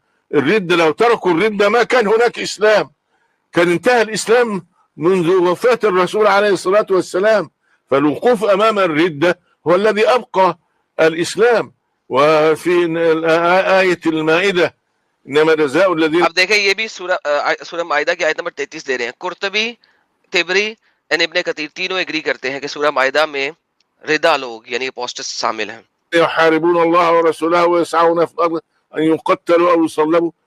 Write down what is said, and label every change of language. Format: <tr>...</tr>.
<ar>الردة لو تركوا الردة ما كان هناك إسلام, كان انتهى الإسلام منذ وفاة الرسول عليه الصلاة والسلام. فالوقوف أمام الردة هو الذي أبقى الإسلام. وفي آية المائدة إنما جزاء الذين.</ar> <ur>اب دیکھیں یہ بھی سورہ مائدہ کی آیت نمبر 33 دے رہے ہیں. قرطبی, طبری اور ابن کثیر تینوں ایگری کرتے ہیں کہ سورہ مائدہ میں ردا لوگ یعنی اپوسٹس شامل ہیں.</ur> <ar>يحاربون الله ورسوله ويسعون في الأرض أن يقتلوا أو يصلبوا.</ar>